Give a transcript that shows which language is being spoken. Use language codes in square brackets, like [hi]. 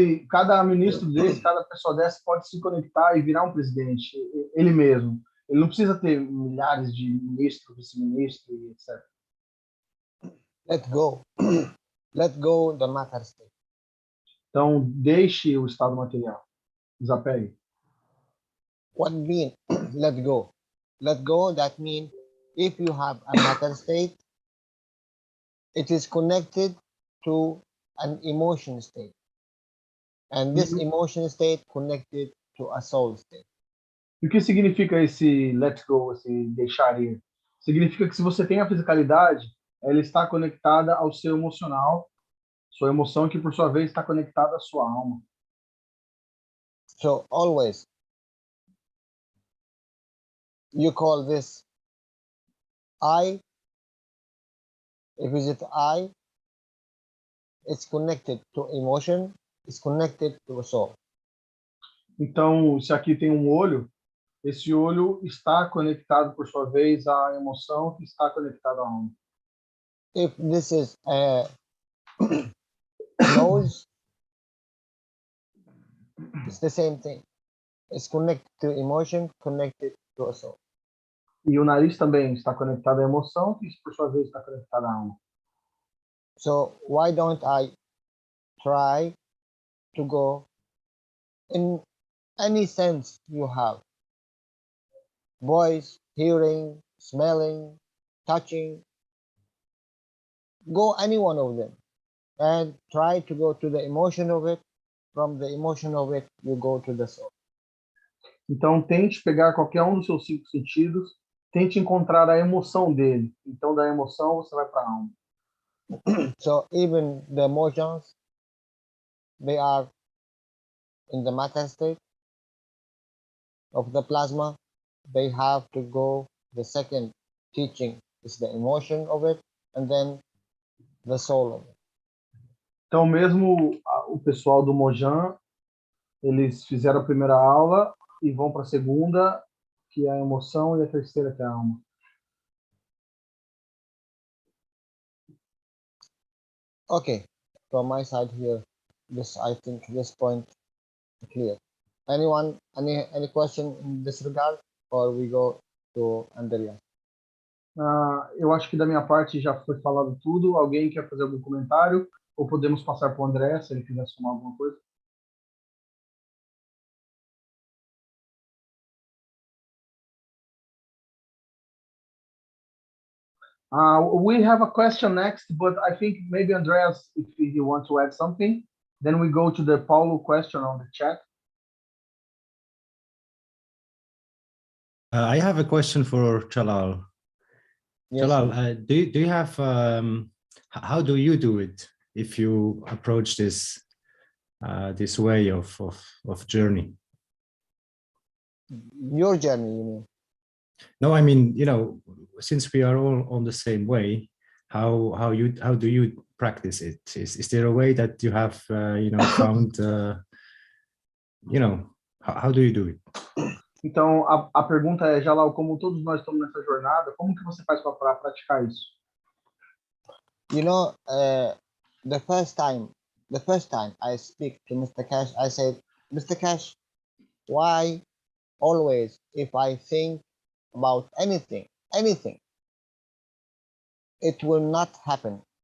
[pt] Cada ministro desse, cada pessoa dessa pode se conectar e virar um presidente, ele mesmo. Ele não precisa ter milhares de ministros, vice-ministros, etc. [en] Let go. Let go the matter state. [pt] Então, deixe o estado material. Desapegue. [en] What mean let go? Let go, that means if you have a matter state, it is connected to an emotion state. And this emotion state connected to a soul state. [pt] E o que significa esse [en] let go, [pt] esse deixar ir? Significa que se você tem a fisicalidade, ela está conectada ao seu emocional, sua emoção que por sua vez está conectada à sua alma. [en] So always you call this I. If it's I, it's connected to emotion, it's connected to a soul. [pt] Então, se aqui tem um olho, esse olho está conectado por sua vez à emoção que está conectada à alma. [en] If this is a nose, it's the same thing. It's connected to emotion, connected to a soul. [pt] E o nariz também está conectado à emoção, que por sua vez está conectado à alma. [en] So why don't I try to go in any sense you have? Voice, hearing, smelling, touching. go any one of them and try to go to the emotion of it. From the emotion of it, you go to the soul. [pt] Então, tente pegar qualquer um dos seus 5 sentidos, tente encontrar a emoção dele. Então, da emoção, você vai para a alma. [en] So even the emotions, they are in the matter state of the plasma. They have to go, the second teaching is the emotion of it, and then the soul of it. [pt] Então, mesmo o pessoal do Mojang, eles fizeram a primeira aula e vão para a segunda, que é a emoção, e a terceira, que é a alma. [en] Okay, from my side here, I think this point clear. Anyone, any question in this regard, or we go to Andrea? [pt] Eu acho que da minha parte já foi falado tudo. Alguém quer fazer algum comentário? Ou podemos passar para o André, se ele quiser somar alguma coisa? [en] We have a question next, but I think maybe Andreas, if you want to add something, then we go to the Paulo question on the chat. I have a question for Jalal. Yes. Jalal, do you have, how do you do it if you approach this this way of journey? Your journey, you mean? No, I mean, you know, since we are all on the same way, how do you practice it? Is there a way that you have you know, found you know, how do you do it? [pt] Então, a pergunta é, Jalal, como todos nós estamos nessa jornada, como que você faz para praticar isso? [en] You know, the first time I speak to Mr. Keshe, I said, Mr. Keshe, why always if I think about anything, it will not happen.